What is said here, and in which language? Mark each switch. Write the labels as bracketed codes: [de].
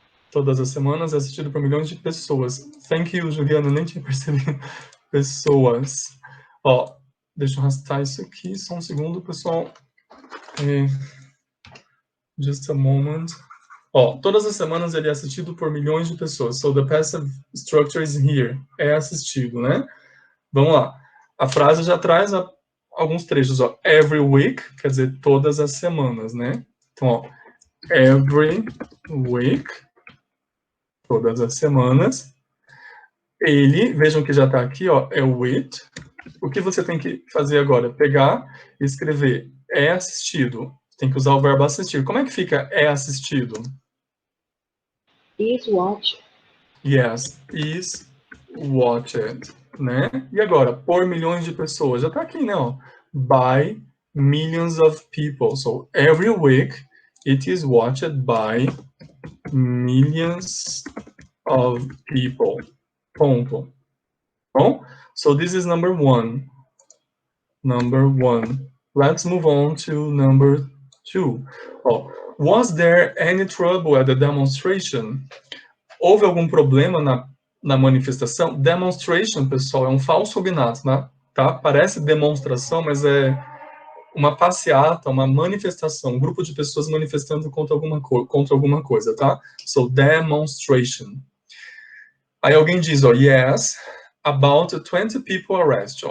[pt] Todas as semanas é assistido por milhões de pessoas. [en] Thank you, [pt] Juliana. Nem tinha percebido. Pessoas. Ó, deixa eu arrastar isso aqui. Só um segundo, pessoal. [en] Just a moment. [pt] Ó, todas as semanas ele é assistido por milhões de pessoas. [en] So the passive structure is here. [pt] É assistido, né? Vamos lá. A frase já traz alguns trechos, ó. [en] Every week, [pt] quer dizer, todas as semanas, né? Então, ó, every week, todas as semanas. Ele, vejam que já tá aqui, ó, é with. O que você tem que fazer agora? Pegar e escrever é assistido. Tem que usar o verbo assistir. Como é que fica é assistido? [en] Is watched. Yes, is watched, né? [pt] E agora, por milhões de pessoas. Já tá aqui, né? [en] Ó. By millions of people. So, every week, it is watched by millions of people. [pt] Ponto. Bom? [en] So, this is number 1. Number 1. Let's move on to number 2. Oh, was there any trouble at the demonstration? [pt] Houve algum problema na manifestação? Demonstration, pessoal, é um falso cognato, né? Tá? Parece demonstração, mas é uma passeata, uma manifestação, um grupo de pessoas manifestando contra alguma coisa, tá? [en] So, demonstration. [pt] Aí alguém diz, ó, [en] yes, about 20 people arrested.